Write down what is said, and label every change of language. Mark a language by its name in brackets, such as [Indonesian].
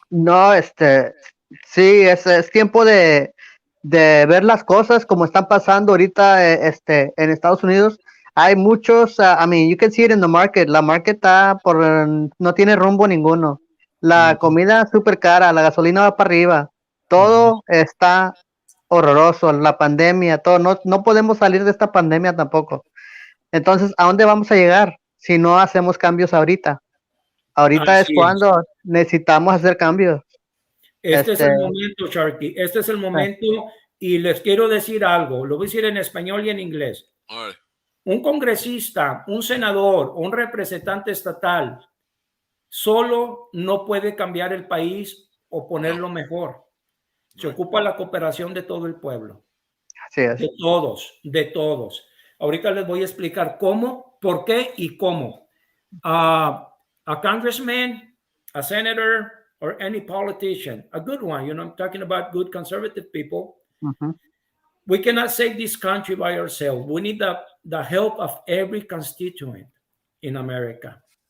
[Spanish] No, sí, es tiempo de ver las cosas como están pasando ahorita, en Estados Unidos. Hay muchos, [English] I mean, you can see it in the market. [Spanish] La market está no tiene rumbo ninguno. La comida súper cara, la gasolina va para arriba. Todo está horroroso. La pandemia, todo. No podemos salir de esta pandemia tampoco. Entonces, ¿a dónde vamos a llegar si no hacemos cambios ahorita? Ahorita es Así cuando necesitamos hacer cambios. Este es el momento, Sharky. Este es el momento y les quiero decir algo. Lo voy a decir en español y en inglés. [English] All right. [Spanish] Un congresista, un senador, un representante estatal solo no puede cambiar el país o ponerlo mejor. Se ocupa la cooperación de todo el pueblo. Así es. De todos. Ahorita les voy a explicar cómo, por qué y cómo. [English] A congressman, a senator, or any politician, a good one, I'm talking about good conservative people. Mm-hmm. We cannot save this country by ourselves. We need the help of every constituent in America.